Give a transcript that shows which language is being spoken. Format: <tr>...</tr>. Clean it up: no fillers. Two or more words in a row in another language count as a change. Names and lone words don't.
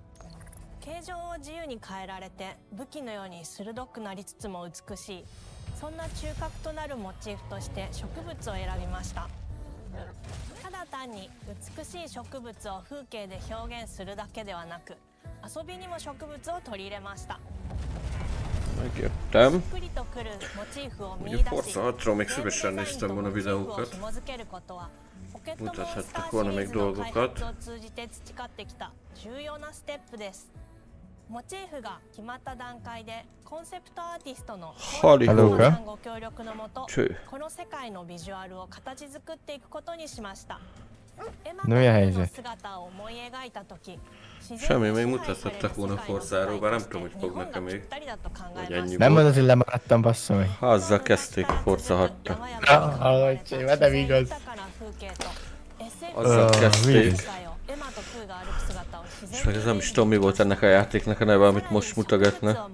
<ja>形状を自由に変えられて武器のように鋭くなりつつも美しい、そんな中核となるモチーフとして植物を選びました。ただ単に美しい植物を風景で表現するだけではなく、遊びにも植物を取り入れました。</ja> <hu>Megjöttem.</hu> <ja>しっくりとくるモチーフを見出し、</ja> <hu>Forza 6-ról még szívesen néztem volna videókat.</hu> <ja>紐付けることはポケットモンスター</ja> <hu>Mutathattak</hu> <ja>シ</ja> <hu>volna</hu> <ja>リー</ja> <hu>még</hu> <ja>ズの開</ja> <hu>dolgokat.</hu> <ja>発を通じて培ってきた重要なステップです。モチーフが決まった段階でコンセプトアーティストのさんご協力のもと、この世界のビジュアルを形作っていくことにしました。エマの姿を思い描いた時、</ja> <hu>Semmi, még mutathattak volna Forzáról, bár nem tudom, hogy fognak-e még. Vagy ennyi Nem volt. mondod, hogy lemaradtam, bassza meg. Ha azzal kezdték a Forza 6-ta. Ahogy, nem igaz. Azzal kezdték. És meg ez nem is tudom, mi volt ennek a játéknak a neve, amit most mutogatna.</hu>